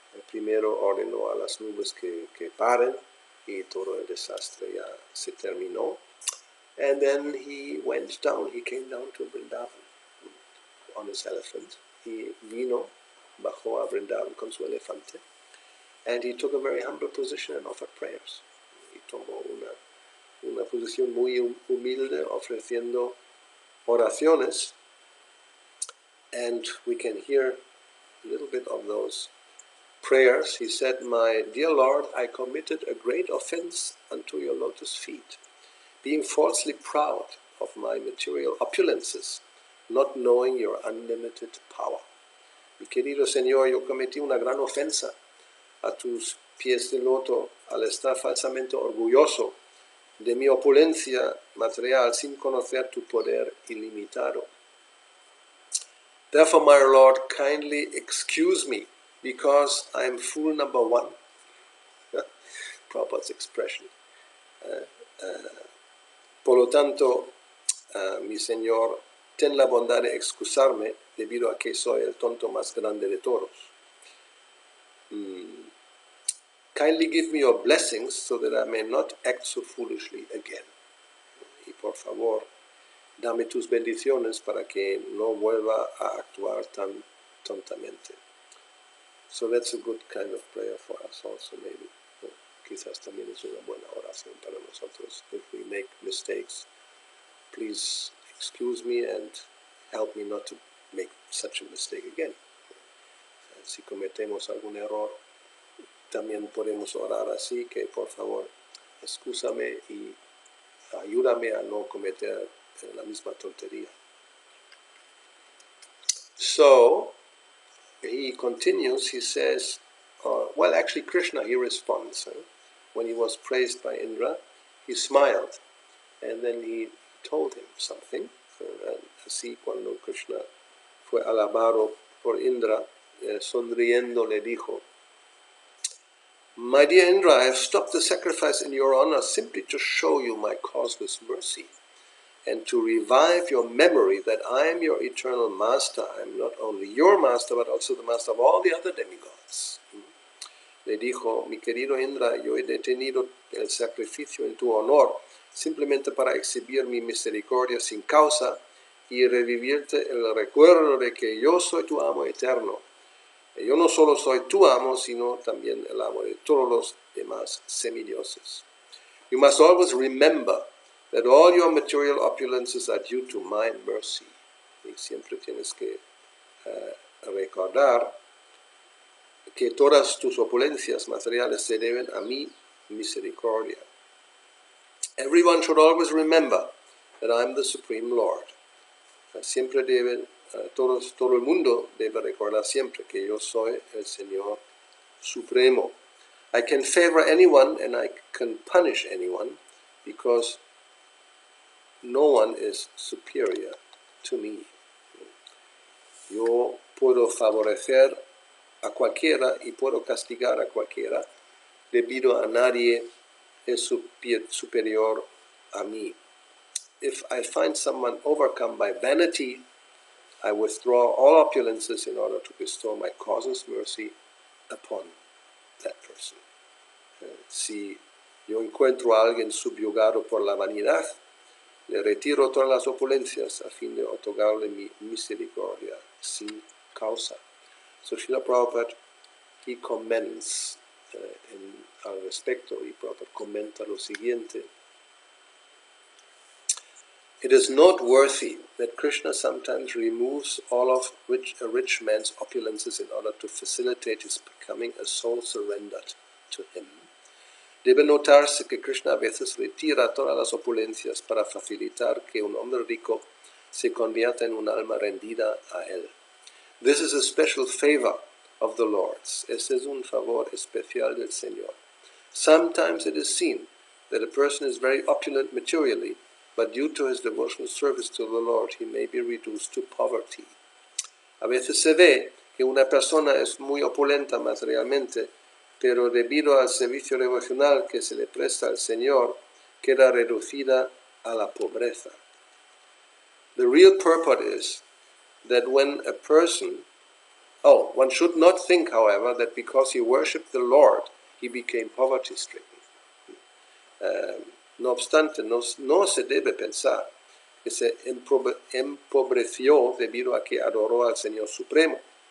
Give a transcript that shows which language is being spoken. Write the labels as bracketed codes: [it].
[es] Primero ordenó a las nubes que paren, y todo el desastre ya se terminó. [en] And then he went down, he came down to Vrindavan on his elephant. [es] He bajó a Vrindavan con su elefante, [en] and he took a very humble position and offered prayers. [es] He tomó una posición muy humilde ofreciendo oraciones, [en] and we can hear a little bit of those prayers. He said, "My dear Lord, I committed a great offense unto your lotus feet, being falsely proud of my material opulences, not knowing your unlimited power. [es] Mi querido Señor, yo cometí una gran ofensa a tus pies de loto al estar falsamente orgulloso de mi opulencia material sin conocer tu poder ilimitado. [en] Therefore, my Lord, kindly excuse me, because I am fool number one." Prabhupada's expression. [es] Por lo tanto, mi Señor, ten la bondad de excusarme debido a que soy el tonto más grande de todos. [en] Kindly give me your blessings so that I may not act so foolishly again. [es] Y por favor, dame tus bendiciones para que no vuelva a actuar tan tontamente. [en] So that's a good kind of prayer for us also, maybe. [es] Quizás también es una buena oración para nosotros. [en] If we make mistakes, please excuse me and help me not to make such a mistake again. [es] Si cometemos algún error, también podemos orar así, que por favor, excúsame y ayúdame a no cometer la misma tontería. [en] So, he continues, he says, well, actually Krishna, he responds. When he was praised by Indra, he smiled, and then he told him something. [es] Así cuando Krishna fue alabado por Indra, sonriendo le dijo, [en] "My dear Indra, I have stopped the sacrifice in your honor simply to show you my causeless mercy, and to revive your memory that I am your eternal master. I am not only your master, but also the master of all the other demigods." [es] Le dijo, "Mi querido Indra, yo he detenido el sacrificio en tu honor simplemente para exhibir mi misericordia sin causa y revivirte el recuerdo de que yo soy tu amo eterno. Yo no solo soy tu amo, sino también el amo de todos los demás semidioses. [en] You must always remember that all your material opulences are due to my mercy." [es] Y siempre tienes que recordar que todas tus opulencias materiales se deben a mi misericordia. [en] Everyone should always remember that I am the Supreme Lord. [es] Siempre todo el mundo debe recordar siempre que yo soy el Señor Supremo. [en] I can favor anyone and I can punish anyone because no one is superior to me. [es] Yo puedo favorecer a cualquiera y puedo castigar a cualquiera debido a nadie es superior a mí. [en] If I find someone overcome by vanity, I withdraw all opulences in order to bestow my causeless mercy upon that person. [es] Si yo encuentro a alguien subyugado por la vanidad, le retiro todas las opulencias a fin de otorgarle mi misericordia sin causa. [en] So Srila Prabhupada, he comments [es] al respecto, y Prabhupada comenta lo siguiente. [en] It is noteworthy that Krishna sometimes removes all of a rich man's opulences in order to facilitate his becoming a soul surrendered to him. [es] Debe notarse que Krishna a veces retira todas las opulencias para facilitar que un hombre rico se convierta en un alma rendida a él. [en] This is a special favor of the Lord's. [es] Este es un favor especial del Señor. [en] Sometimes it is seen that a person is very opulent materially, but due to his devotional service to the Lord, he may be reduced to poverty. [es] A veces se ve que una persona es muy opulenta materialmente, pero debido al servicio devocional que se le presta al Señor, queda reducida a la pobreza. [en] The real purport is that when a person, one should not think, however, that because he worshipped the Lord, he became poverty-stricken. [es] No obstante, no se debe pensar que se empobreció debido a que adoró al Señor Supremo.